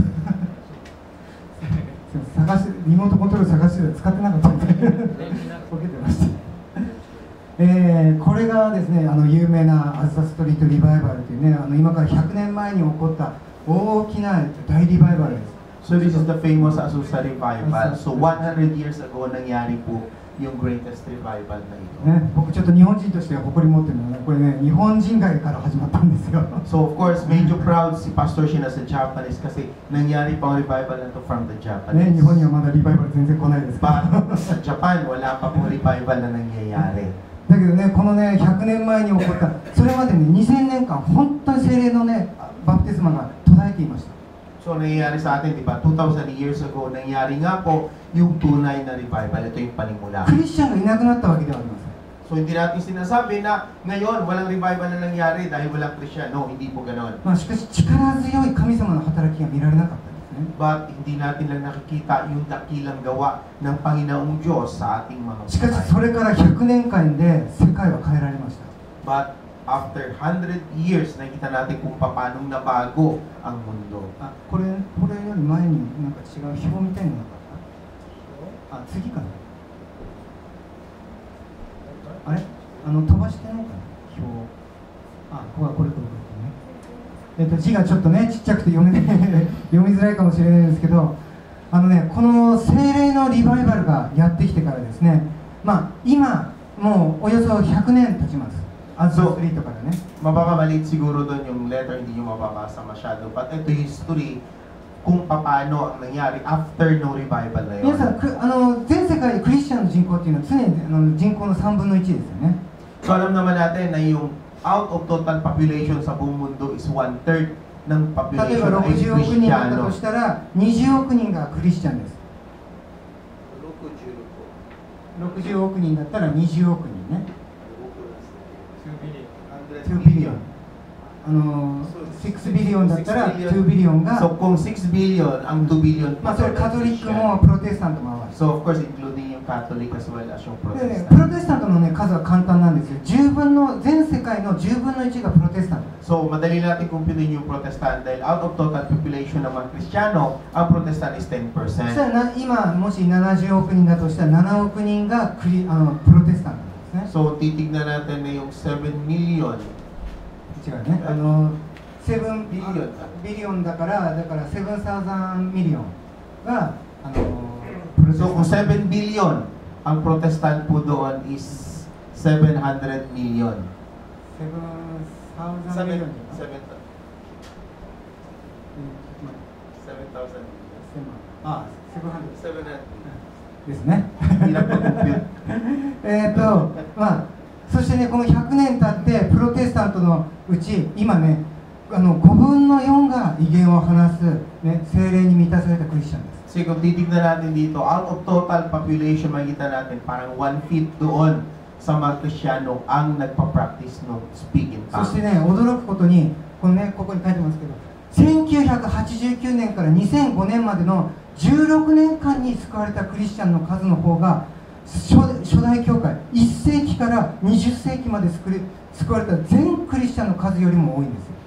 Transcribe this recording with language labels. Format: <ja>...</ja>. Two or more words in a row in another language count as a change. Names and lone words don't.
<ja>リモートコントロール探して使ってなかったんで、ボケてました。これがですね、有名なアズサストリートリバイバルというね、今から100年前に起こった大きな大リバイバルです。</ja> <en>So this is the famous Azusa revival.</en> <tl>So 100 years ago nangyari po yung</tl> <en>greatest revival</en> <tl>na ito.</tl> <ja>ね、僕ちょっと日本人として誇り持ってるのは、これね、日本人街から始まったんですよ。</ja> <en>So of course,</en> <tl>medyo proud si Pastor Shin</tl> <en>as a Japanese</en> <tl>kasi nangyari pa ang revival na to</tl> <en>from the Japanese.</en> <ja>ね、日本にはまだリバイバル全然来ないですけど。</ja> <tl>Sa Japan, wala pa pong revival na nangyayari.</tl> <ja>だけどね、このね、100年前に起こった、それまでね、2000年間、本当に聖霊のね、バプテスマが途絶えていました。</ja> <tl>So nangyayari sa atin, di ba?</tl> <en>2,000 years ago,</en> <tl>nangyari nga po yung tunay na revival. Ito yung panimula.</tl> <ja>クリスチャンがいなくなったわけではありません。</ja> <tl>So hindi natin sinasabi na ngayon walang revival na nangyari dahil walang Kristiyano. Hindi po ganon.</tl> <ja>まあしかし力強い神様の働きが見られなかったんですね。</ja> <tl>But hindi natin lang nakikita yung dakilang gawa ng Panginoong Diyos sa ating mga</tl> <ja>しかしそれから100年間で世界は変えられました。</ja> <en>But after 100 years,</en> <tl>nakita natin kung paano nabago ang mundo.</tl> <ja>あ、これより前になんか違う表みたいなのがあった。あ、次かな。あれ？飛ばしてないかな、表。あ、これね。字がちょっとね、ちっちゃくて読みづらいかもしれないんですけど、この聖霊のリバイバルがやってきてからですね、まあ、今、もうおよそ100年経ちます。アズサストリートからね。</ja> <tl>Mababaliit siguro doon yung letter, hindi nyo mababasa masyado. But ito yung history kung paano ang nangyari after no revival na yun.</tl> <ja>皆さん、全世界でクリスチャンの人口っていうのは常に人口の3分の1ですよね。</ja> <tl>So alam naman natin na yung</tl> <en>out of total population</en> <tl>sa buong mundo is 1/3 ng</tl> <ja>例えば</ja> <tl>population ay</tl> <ja>60 億人だった</ja> <tl>Kristiyano.</tl> <ja>としたら20億人がクリスチャンです。60億人だったら20億人ね。2ビリオン。6ビリオンだったら2ビリオンが、</ja> <tl>So kung 6 billion, ang 2 billion</tl> <ja>まあそれカトリックもプロテスタントも合わせて。</ja> <en>So of course including yung Catholic as well as yung</en> <ja>でね、</ja> <tl>Protestant.</tl> <ja>プロテスタントの、ね、数は簡単なんですよ。全世界の10分の1がプロテスタント。</ja> <tl>So madali natin kumpitin yung Protestant dahil</tl> <en>out of total population</en> <tl>ng mga Kristiyano, ang Protestant is 10%.</tl> <ja>そしたら今もし70億人だとしたら7億人がプロテスタントなんですね。</ja> <tl>So titignan natin na yung 7 million.</tl> <ja>違うね。7ビリオンだから7,000ミリオンがプロテスタン</ja> <tl>So</tl> <ja>ト。</ja> <tl>kung 7 billion, ang Protestant po doon is 700 million.</tl> <ja>7,000 ミリオン。 7,000. あ、700 700. ですね。</ja> <tl>Hirap mag-compute.</tl> <ja>まあそしてね、この100年経ってプロテスタントのうち今ね、 5分の4が威厳を話す、ね、聖霊に満たされたクリスチャンです。</ja> <tl>Kasi kung titignan natin dito,</tl> <en>out of total population,</en> <tl>makikita natin parang 1/5 doon sa mga Kristiyano ang nagpa-practice ng</tl> <en>speak in</en> <ja>そ</ja> <tl>tongues.</tl> <ja>してね、驚くことに、ここに書いてますけど、1989年から2005年までの16年間に救われたクリスチャンの数の方が、初代教会、1世紀から20世紀まで救われた全クリスチャンの数よりも多いんですよ。</ja>